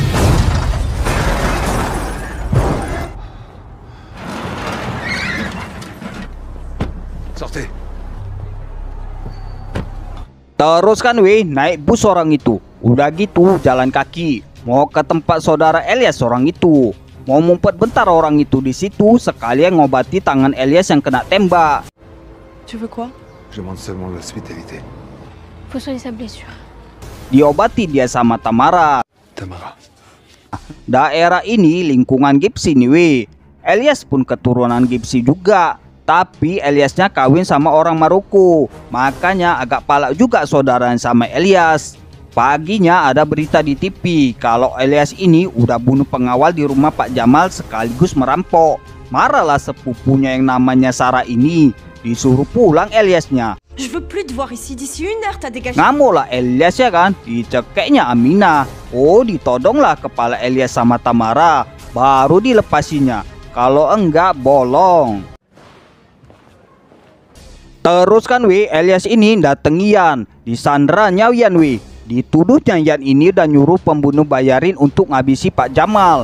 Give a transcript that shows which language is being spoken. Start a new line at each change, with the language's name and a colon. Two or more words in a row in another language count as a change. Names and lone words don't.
French: Sortez.
Indonesian: Terus kan naik bus orang itu. Udah gitu jalan kaki mau ke tempat saudara Elias orang itu. Mau ngumpet bentar orang itu di situ sekalian ngobati tangan Elias yang kena tembak.
French: Tu veux quoi? Je demande seulement l'hospitalité. Faut soigner sa blessure.
Indonesian: Diobati dia sama Tamara. Tamara. Daerah ini lingkungan Gypsy nih Elias pun keturunan Gypsy juga. Tapi Eliasnya kawin sama orang Maroko. Makanya agak palak juga saudaranya sama Elias. Paginya ada berita di TV kalau Elias ini udah bunuh pengawal di rumah Pak Jamal sekaligus merampok. Marahlah sepupunya yang namanya Sarah ini. Disuruh pulang Eliasnya.
French: Je veux plus te voir ici d'ici 1 heure, t'as dégagé.
Indonesian: Ngamuklah Elias ya kan, dicekeknya Aminah. Oh, ditodonglah kepala Elias sama Tamara, baru dilepasinya. Kalau enggak bolong. Terus kan Elias ini dateng Ian, disandranya Ian Dituduhnya Ian ini udah nyuruh pembunuh bayarin untuk ngabisi Pak Jamal.